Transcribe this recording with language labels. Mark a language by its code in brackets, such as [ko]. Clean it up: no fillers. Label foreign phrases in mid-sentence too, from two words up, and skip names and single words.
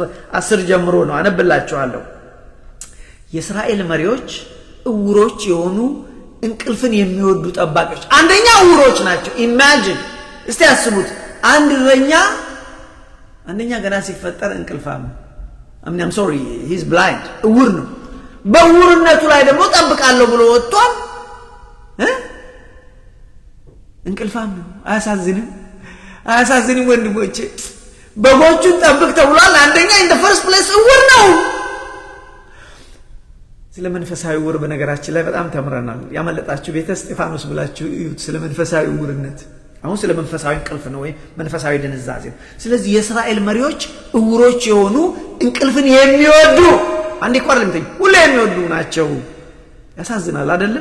[am] 10 ጀምሮ ነው አነብላችኋለሁ። የእስራኤል መሪዎች እውሮች የሆኑ እንቅልፍን የሚወዱ ጠባቂዎች። አንደኛ እውሮች ናቸው። ኢማጂን እስቲ ያስቡት። አንድ እረኛ አንደኛ ገና ሲፈጠር እንቅልፋም [en] I'm sorry he's blind [am] እውር ነው። በእውርነቱ ላይ ደግሞ ጠብቃለሁ ብሎ ወጥቷል። እንቅልፋም ነው። አያሳዝንም ወንድሞቼ? በጎቹን ጠብቅ ተብሏል። አንደኛ [en] in the first place [am] እውር ነው። ስለ መንፈሳዊ እውር በነገራችን ላይ በጣም ተምረናል። ያመለጣችሁ ቤተ እስጢፋኖስ ብላችሁ እዩት ስለ መንፈሳዊ እውርነት። አሁን ስለ መንፈሳዊ እንቅልፍ ነው ወይ መንፈሳዊ ድንዛዜ ነው። ስለዚህ የእስራኤል መሪዎች እውሮች የሆኑ እንቅልፍን የሚወዱ አንዴ ቆርልም እንትን ሁሉ የሚወዱ ናቸው። ያሳዝናል አይደለም?